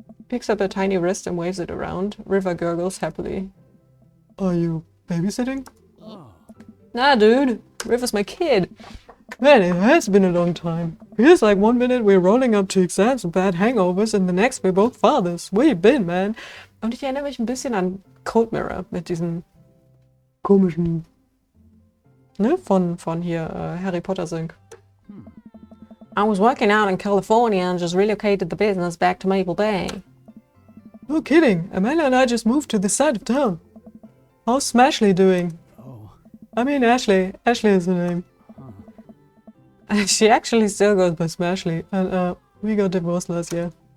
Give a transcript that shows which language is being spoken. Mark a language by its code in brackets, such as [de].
[en] Picks up a tiny wrist and waves it around. River gurgles happily. Are you babysitting? Nah, dude. River's my kid. Man, it has been a long time. Feels like 1 minute we're rolling up to exams and bad hangovers and the next we're both fathers. Where you been, man? [de] Und ich erinnere mich ein bisschen an Cold Mirror mit diesem komischen, ne, von hier Harry Potter Sync. [en] I was working out in California and just relocated the business back to Maple Bay. No kidding. Amanda and I just moved to this side of town. How's Smashley doing? Oh. I mean Ashley. Ashley is her name. She actually still goes by Smashley, and we got divorced last year.